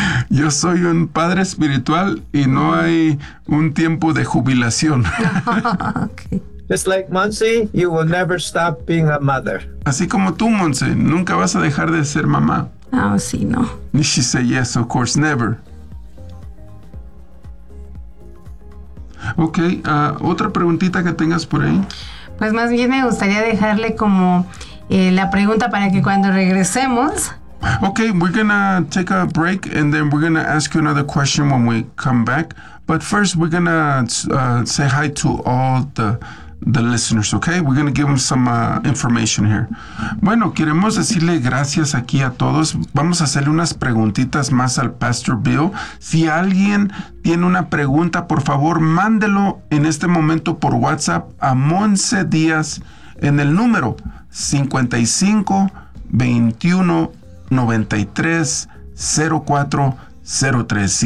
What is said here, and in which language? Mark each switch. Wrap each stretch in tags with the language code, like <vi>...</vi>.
<es>Yo soy un padre espiritual y no hay un tiempo de jubilación.</es> <en>Okay. Just like Monse, you will never stop being a mother.</en> <es>Así como tú, Monse, nunca vas a dejar de ser mamá. Oh, sí, no.</es> <en>She said, yes, of course, never.</en> <es>Okay, otra preguntita que tengas por ahí. Pues más bien me gustaría dejarle como la pregunta para que cuando regresemos.</es> <en>Okay, we're going to take a break and then we're going to ask you another question when we come back. But first, we're going to say hi to all the listeners, okay? We're going to give them some information here.</en> <es>Bueno, queremos decirle gracias aquí a todos. Vamos a hacerle unas preguntitas más al Pastor Bill. Si alguien tiene una pregunta, por favor, mándelo en este momento por WhatsApp a Monse Díaz en el número 55-21-93-04-03.</es>